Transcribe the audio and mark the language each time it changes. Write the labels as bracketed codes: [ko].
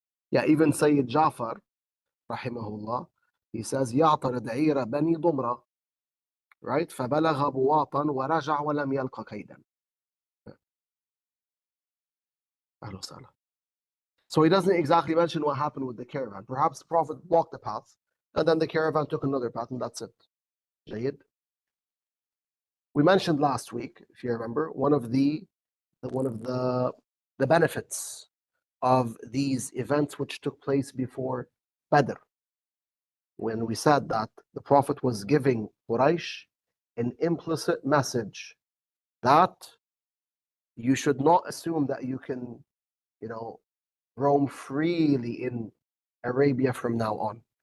[en] Yeah, even Sayyid Jafar, rahimahullah, he says, [ar] يعترض عير بني ضمرة, [en] right? [ar] فبلغ بواطا ورجع ولم يلق كيدا. [en] So he doesn't exactly mention what happened with the caravan. Perhaps the Prophet blocked the path, and then the caravan took another path, and that's it. [ar] جيد. [en] We mentioned last week, if you remember, one of the benefits of these events which took place before Badr, when we said that the Prophet was giving Quraysh an implicit message that you should not assume that you can, roam freely in Arabia from now on.